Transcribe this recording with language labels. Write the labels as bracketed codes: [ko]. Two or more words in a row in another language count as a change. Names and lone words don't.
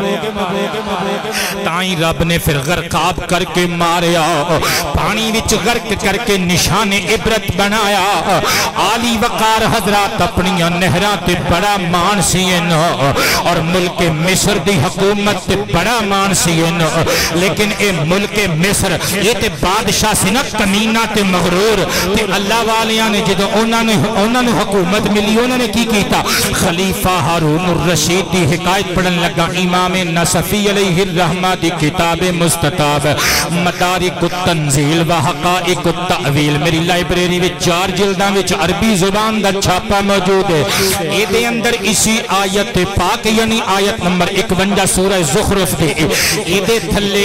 [pa] تائیں رب نے پھر غرقاب کر کے ماریا پانی وچ غرق کر کے نشان عبرت بنایا عالی وقار حضرات اپنی نہراں تے بڑا مان سی اور ملک مصر دی حکومت تے بڑا مان سی لیکن اے ملک مصر یہ تے بادشاہ سی نا کمینہ تے مغرور تے اللہ والیاں نے جدو انہوں نے حکومت ملی انہوں نے کی کیتا خلیفہ ہارون الرشید دی حکایت پڑھن لگا امام نصفی [ar] علیہ الرحمہ [pa] دی کتاب مستطاب مدارک التنزیل و حقائق التعویل میری لائبریری میں 4 جلداں وچ عربی زبان دا چھاپا موجود ہے یہ دے اندر اسی آیت پاک یعنی آیت نمبر 51 سورہ زخرف دے یہ دے تھلے